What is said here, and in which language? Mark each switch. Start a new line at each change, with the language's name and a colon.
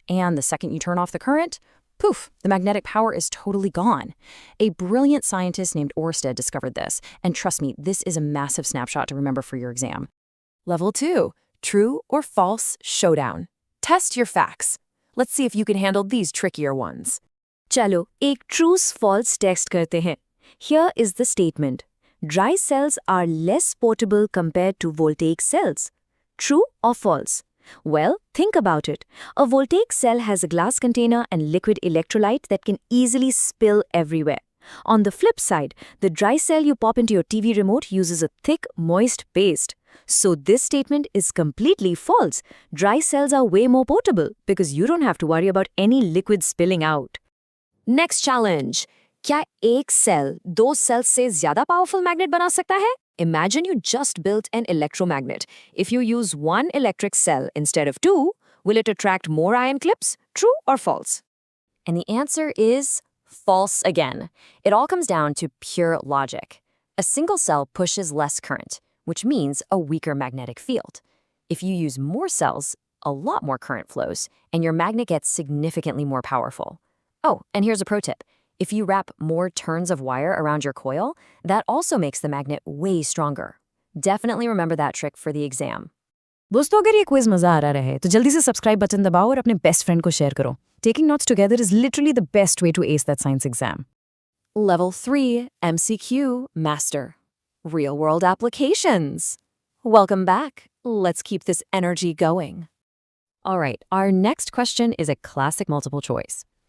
English: And the second you turn off the current, poof, the magnetic power is totally gone. A brilliant scientist named Ørsted discovered this, and trust me, this is a massive snapshot to remember for your exam. Level 2, true or false showdown. Test your facts. Let's see if you can handle these trickier ones.
Hindi: चलो एक truth false test करते हैं.
English: Here is the statement. Dry cells are less portable compared to voltaic cells. True or false? Well, think about it. A voltaic cell has a glass container and liquid electrolyte that can easily spill everywhere. On the flip side, the dry cell you pop into your TV remote uses a thick, moist paste. So this statement is completely false. Dry cells are way more portable because you don't have to worry about any liquid spilling out. Next challenge.
Hindi: क्या एक cell 2 cells से ज़्यादा powerful magnet बना सकता है?
English: Imagine you just built an electromagnet. If you use one electric cell instead of 2, will it attract more ion clips? True or false? And the answer is false again. It all comes down to pure logic. A single cell pushes less current, which means a weaker magnetic field. If you use more cells, a lot more current flows, and your magnet gets significantly more powerful. Oh, and here's a pro tip. If you wrap more turns of wire around your coil, that also makes the magnet way stronger. Definitely remember that trick for the exam.
Hindi: दोस्तों अगर ये quiz मजा आ रहा है तो जल्दी से subscribe button दबाओ और अपने बेस्ट फ्रेंड को शेयर करो.
English: Taking notes together is literally the best way to ace that science exam. Level 3, MCQ Master. Real-world applications. Welcome back. Let's keep this energy going. All right, our next question is a classic multiple choice.